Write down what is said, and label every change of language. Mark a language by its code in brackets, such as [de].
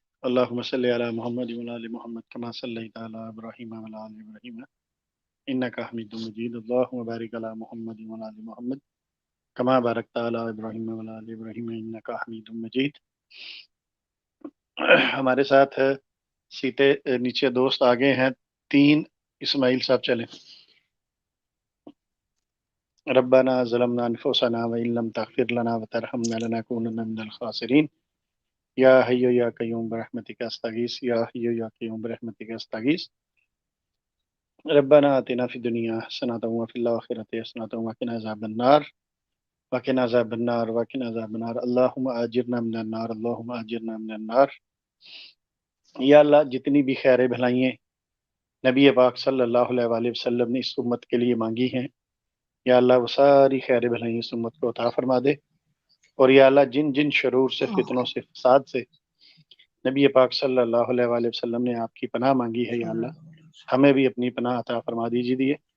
[ar] اللہم صلی علی محمد وعلی آل محمد کما صلیت علی ابراہیم وعلی آل ابراہیم انک حمید مجید. اللہم بارک علی محمد وعلی آل محمد کما بارکت علی ابراہیم وعلی آل ابراہیم انک حمید مجید. [ur] ہمارے ساتھ سیتے نیچے دوست آگے ہیں 3. اسماعیل صاحب چلیں. [ar] ربنا ظلمنا انفسنا وان لم تغفر لنا وترحمنا لنكونن من الخاسرین. یا حی یا قیوم برحمتک استغیث. یا حی یا قیوم برحمتک استغیث. ربنا آتنا فی الدنیا حسنۃ وفی الآخرۃ حسنۃ وقنا عذاب النار وقنا عذاب النار وقنا عذاب النار. اللہم اجرنا من النار اللہم اجرنا من النار. [ur] یا اللہ جتنی بھی خیر بھلائیں نبی پاک صلی اللہ علیہ وآلہ وسلم نے اس امت کے لیے مانگی ہیں, یا اللہ وہ ساری خیر بھلائیں اس امت کو عطا فرما دے. اور یا اللہ جن جن شرور سے, فتنوں سے, فساد سے نبی پاک صلی اللہ علیہ وآلہ وسلم نے آپ کی پناہ مانگی ہے, یا اللہ ہمیں بھی اپنی پناہ عطا فرما دیجیے.